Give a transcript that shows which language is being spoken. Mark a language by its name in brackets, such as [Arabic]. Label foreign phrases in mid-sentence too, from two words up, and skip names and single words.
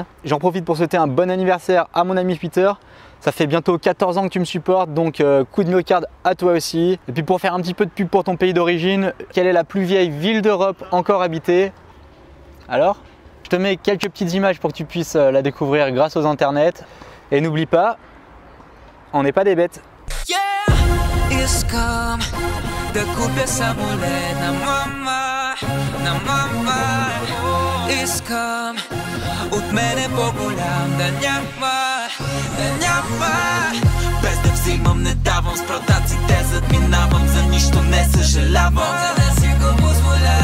[French] J'en profite pour souhaiter un bon anniversaire à mon ami Peter. Ça fait bientôt 14 ans que tu me supportes, donc coup de myocarde à toi aussi. Et puis pour faire un petit peu de pub pour ton pays d'origine, quelle est la plus vieille ville d'Europe encore habitée? Alors? Je te mets quelques petites images pour que tu puisses la découvrir grâce aux internets. Et n'oublie pas, on n'est pas des bêtes. [Bulgarian] Без да взимам, не давам, с продаци те задминавам, за нищо не съжалявам, за да си го позволя.